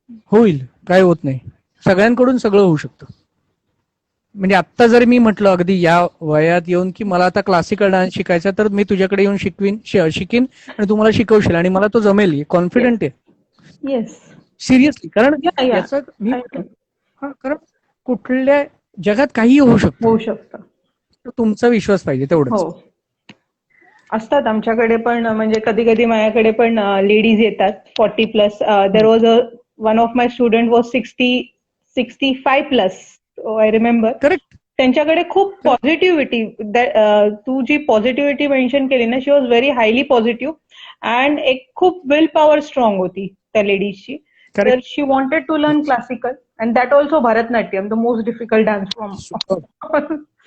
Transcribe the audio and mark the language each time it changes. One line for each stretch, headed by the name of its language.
Marathi: होईल, काय होत नाही, सगळ्यांकडून सगळं होऊ शकतं. म्हणजे आत्ता जर मी म्हटलं अगदी या वयात येऊन की मला आता क्लासिकल डान्स शिकायचा, तर मी तुझ्याकडे येऊन शिकीन आणि तू मला शिकवशील आणि मला तो जमेल, कॉन्फिडंट आहे. सिरियसली, कारण याचं मी कारण कुठल्या जगात काही होऊ शकतं, तुमचा विश्वास पाहिजे तेवढंच. असतात आमच्याकडे पण, म्हणजे कधी कधी माझ्याकडे पण लेडीज येतात 40+.
English: There was one of my student was 65+. I remember. Correct.
Marathi: त्यांच्याकडे खूप पॉझिटिव्हिटी, तू जी पॉझिटिव्हिटी मेन्शन केली ना,
English: she was very highly positive and
Marathi: एक खूप विल पॉवर स्ट्रॉंग होती त्या लेडीजची.
English: तर she wanted to learn classical and that also Bharatanatyam, the most difficult dance from.